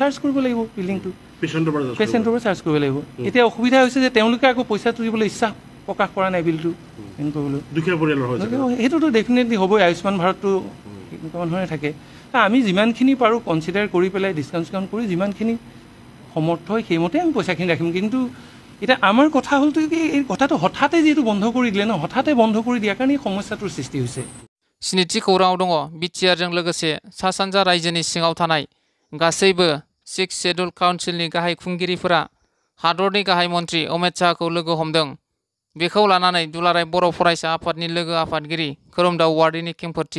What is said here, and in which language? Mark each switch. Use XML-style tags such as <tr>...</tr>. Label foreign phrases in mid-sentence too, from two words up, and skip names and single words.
<as>চাৰ্জ কৰিব লাগিব বিল্ডিংটো পেচেণ্টৰ পৰা চাৰ্জ কৰিব লাগিব এতিয়া অসুবিধা হৈছে যে তেওঁলোকে আকৌ পইচাটো দিবলৈ ইচ্ছা প্ৰকাশ কৰা নাই বিলটো কৰিবলৈ সেইটোতো ডেফিনেটলি হ'বই আয়ুষ্মান ভাৰতটো এনেকুৱা ধৰণে থাকে আমি যিমানখিনি পাৰোঁ কনচিডাৰ কৰি পেলাই ডিছকাউণ্ট কৰি যিমানখিনি সমৰ্থ হয় সেইমতে আমি পইচাখিনি ৰাখিম কিন্তু এতিয়া আমাৰ কথা হ'লতো কি এই কথাটো হঠাতে যিহেতু বন্ধ কৰি দিলে ন হঠাতে বন্ধ কৰি দিয়াৰ কাৰণে এই সমস্যাটোৰ সৃষ্টি হৈছে</as> <brx>स्निथि खौराङाव दङ बिटिआरजों लोगोसे सा सानजा रायजोनि सिङाव थानाय गासैबो 6</brx> <en>schedule council</en> <brx>गाहाय खुंगिरिफोरा हादरनि गाहाय मन्त्रि अमित शाहखौ लोगो हमदों बेखौ लानानै दुलाराय बर' फरायसा आफादनि लोगो आफादगिरि खोरोमदाव वार्डनि खेंफोरथि</brx>